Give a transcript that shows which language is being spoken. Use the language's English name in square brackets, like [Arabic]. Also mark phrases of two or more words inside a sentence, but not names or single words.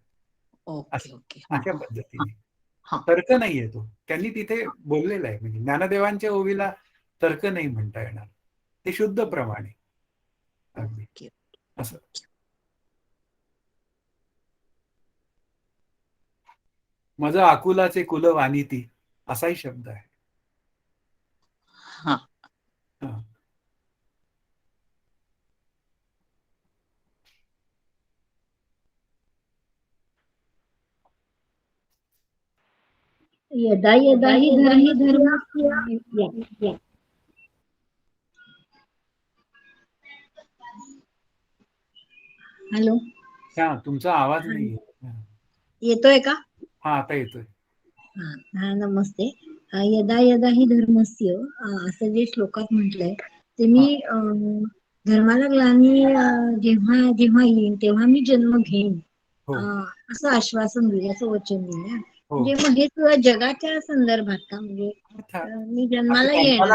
[Marathi] अशा पद्धतीने तर्क नाहीये तो, त्यांनी तिथे बोललेला आहे. म्हणजे ज्ञानदेवांच्या ओवीला तर्क नाही म्हणता येणार, ते शुद्ध प्रमाणे अगदी असं. माझं आकुलाचे कुल वानिती असाही शब्द आहे. [Sanskrit] यदा यदा हि धर्मस्य हॅलो, [Marathi] तुमचा आवाज नाही येतोय का? हा आता येतोय. हा नमस्ते. [Sanskrit] यदा यदा हि धर्मस्य [Marathi] असं जे श्लोकात म्हटलंय ते मी धर्माला ग्लानी जेव्हा जेव्हा येईन तेव्हा मी जन्म घेईन असं आश्वासन दिलं, असं वचन दिलं. म्हणजे मग हे जगाच्या संदर्भात का, म्हणजे मी जन्माला येणार.